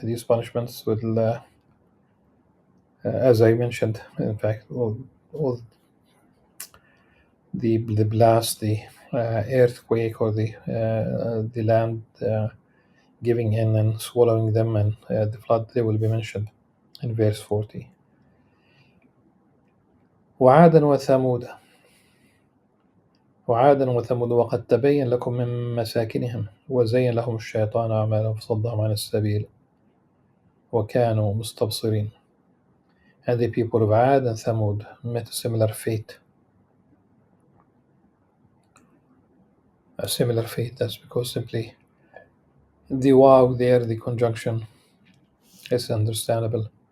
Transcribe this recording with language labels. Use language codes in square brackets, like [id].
[en] These punishments will, as I mentioned, in fact, all the blast, the earthquake, or the land giving in and swallowing them, and the flood, they will be mentioned in verse 40. [ar] وعادا وثمود وثمود وقد تبين لكم من مساكنهم وزين لهم الشيطان أعمالهم فصدهم عن السبيل وكانوا مستبصرين. [en] And the people of Ad and Thamud met a similar fate. A similar fate, that's because simply the wow there, the conjunction, is understandable.